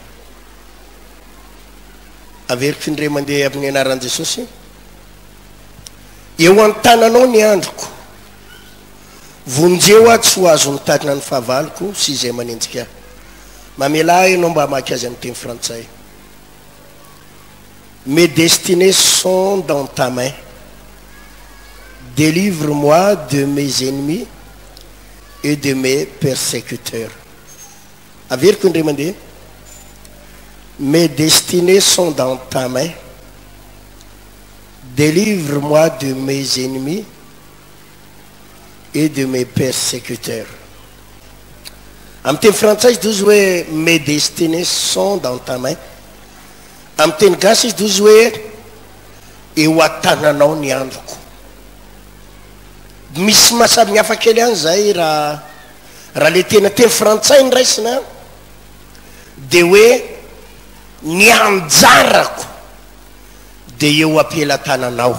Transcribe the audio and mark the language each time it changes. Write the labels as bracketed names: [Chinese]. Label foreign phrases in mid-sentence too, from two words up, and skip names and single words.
[Malagasy] averiko indray mandeha amin'ny anaran'i Jesosy eo an-tananao ny androko vonjeo aho tsy ho azo ny tanan'ny fahavaloko sy izay manenjika mamela ianao mba hamaky azy amin'ny teny frantsay. [French] Mes destinées sont dans ta main. Délivre-moi de mes ennemis et de mes persécuteurs. [Malagasy] Averiko indray mandeha. [French] Mes destinées sont dans ta main. Délivre-moi de mes ennemis et de mes persécuteurs. [Malagasy] Amin'ny teny frantsay izy hoe [French] mes destinées sont dans ta main. [Malagasy] Amin'ny teny gasy izy dozy hoe eo an-tananao ny androko. Misy mahasamy hafa kely any zay raha le tena teny frantsay ny raisina de hoe ny anjarako de eo ampela-tananao.